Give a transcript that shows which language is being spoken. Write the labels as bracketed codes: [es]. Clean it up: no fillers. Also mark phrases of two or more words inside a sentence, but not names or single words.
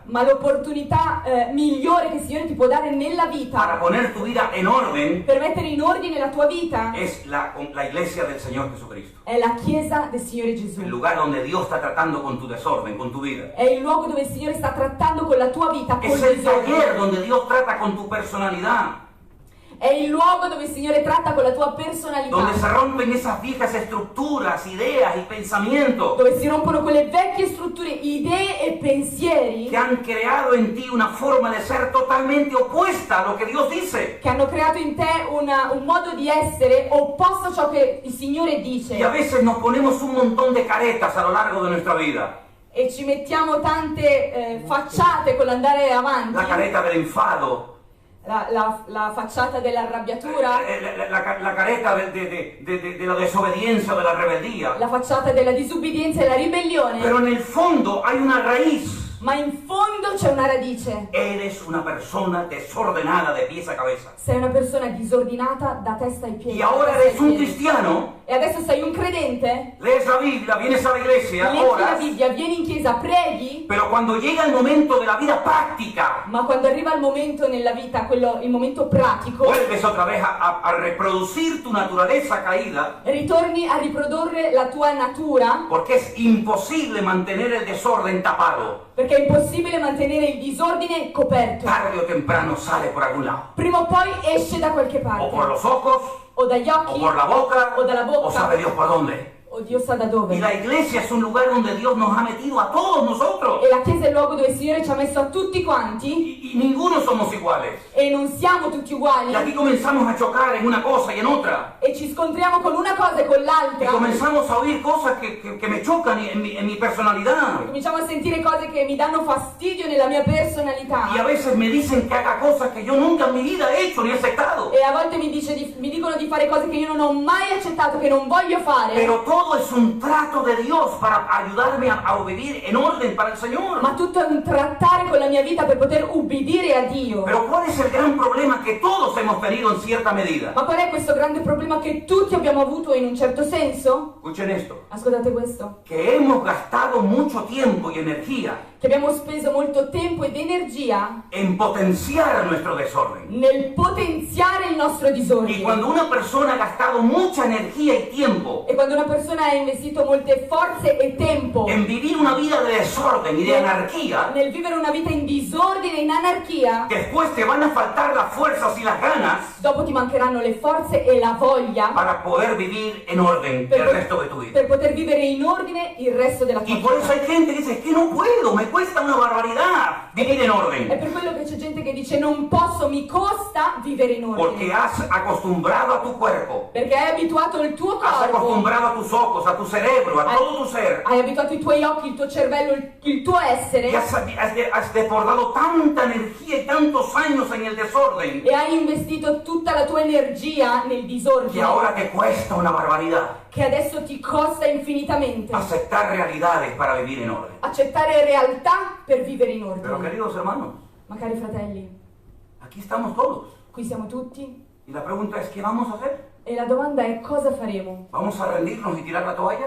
[it] Ma l'opportunità migliore che il Signore ti può dare nella [es] para [it] vita [es] poner tu vida en orden [it] per mettere in ordine la tua vita [es] es la iglesia del Señor Jesucristo. [it] è la Chiesa del Signore Gesù. [es] El lugar donde Dios está tratando con tu desorden, con tu vida. [it] È il luogo dove il Signore sta trattando con la tua vita, con [es] Es el taller [it] disordine. [es] donde Dios trata con tu personalidad. [it] È il luogo dove il Signore tratta con la tua [es] Donde [it] personalità. [es] se rompen esas viejas estructuras, ideas y pensamientos [it] Dove si rompono quelle vecchie strutture, idee e pensieri [es] que han creado en ti una forma de ser totalmente opuesta a lo que Dios dice. [it] che hanno creato in te un modo di essere opposto a ciò che il Signore dice. [es] Y a veces nos ponemos un montón de caretas a lo largo de nuestra vida. [it] E ci mettiamo tante facciate con l'andare avanti. [es] La careta del enfado, [it] la facciata dell'arrabbiatura, [es] la careta de la desobediencia o de la rebeldía. [it] la facciata della disubbidienza e la ribellione, [es] Pero en el fondo hay una raíz. [it] ma in fondo c'è una radice. [es] Eres una persona desordenada de pies a cabeza. [it] Sei una persona disordinata da testa ai piedi. [es] Y ahora [it] da testa ai [es] eres un [it] piedi. [es] cristiano, [it] E adesso sei un credente, [es] lees la Biblia, vienes a la iglesia, [it] leggi la [es] oras, [it] Bibbia, vieni in chiesa, preghi, [es] pero cuando llega el momento de la vida práctica, [it] ma quando arriva il momento nella vita, il momento pratico, [es] vuelves otra vez a reproducir tu naturaleza caída, [it] ritorni a riprodurre la tua natura, [es] porque es imposible mantener el desorden tapado. [it] perché è impossibile mantenere il disordine coperto. [es] Tarde o temprano sale por algún lado. [it] Prima o poi esce da qualche [es] O por [it] parte, [es] los ojos, [it] o dagli o occhi, [es] por la boca, [it] o dalla bocca, [es] o sabe Dios por dónde. [it] o Dio sa da [es] Y [it] dove. [es] la iglesia es un lugar donde Dios nos ha metido a todos nosotros. [it] E la chiesa è il luogo dove il Signore ci ha messo a tutti quanti, [es] Y ninguno somos iguales. [it] e non siamo tutti uguali, [es] Y aquí comenzamos a chocar en una cosa y en otra. [it] e ci scontriamo con una cosa e con [es] Y [it] l'altra. [es] comenzamos a oír cosas que me chocan en mi personalidad. [it] Cominciamo a sentire cose che mi danno fastidio nella mia personalità. [es] Y a veces me dicen que haga cosas que yo nunca en mi vida he hecho ni he aceptado. [it] E a volte mi dicono di fare cose che io non ho mai accettato, che non voglio fare. [es] Pero todo es un trato de Dios para ayudarme a vivir en orden para el Señor. [it] Ma tutto è un trattare con la mia vita per poter ubbidire a Dio. [es] Pero ¿cuál es el gran problema que todos hemos tenido en cierta medida? [it] Ma qual è questo grande problema che tutti abbiamo avuto in un certo senso? [es] Escuchen esto. [it] Ascoltate questo. [es] Que hemos gastado mucho tiempo y energía [it] Che abbiamo speso molto tempo ed energia [es] en potenciar nuestro desorden. [it] nel potenziare il nostro [es] Y [it] disordine. [es] cuando una persona ha gastado mucha energía y tiempo [it] E quando una persona ha investito molte forze e tempo [es] en vivir una vida de desorden y de anarquía, [it] nel vivere una vita in disordine, in anarchia, [es] después te van a faltar las fuerzas y las ganas [it] dopo ti mancheranno le forze e la voglia [es] para poder vivir en orden el resto de tu vida. [it] per poter vivere in ordine il resto della tua [es] Y por eso [it] vita. [es] hay gente que dice, es que no puedo, me cuesta una barbaridad vivir en [it] È [es] orden. [it] per quello che c'è gente che dice non posso, mi costa vivere in [es] Porque [it] ordine. [es] has acostumbrado a tu cuerpo, [it] Perché hai abituato il tuo [es] has [it] corpo, [es] acostumbrado a tus ojos, a tu cerebro, a todo tu ser. [it] hai abituato i tuoi occhi, il tuo cervello, il tuo essere [es] Y has desbordado tanta energía y tantos años en el desorden [it] e hai investito tutta la tua energia nel [es] que [it] disordine [es] ahora te cuesta una barbaridad [it] che adesso ti costa infinitamente [es] aceptar realidades para vivir en orden. [it] accettare realtà per vivere in [es] Pero [it] ordine. [es] queridos hermanos, [it] Ma cari fratelli, [es] aquí estamos todos. [it] qui siamo tutti [es] Y la pregunta es, ¿qué vamos a hacer? [it] e la domanda è cosa faremo? [es] ¿Vamos a rendirnos y tirar la toalla?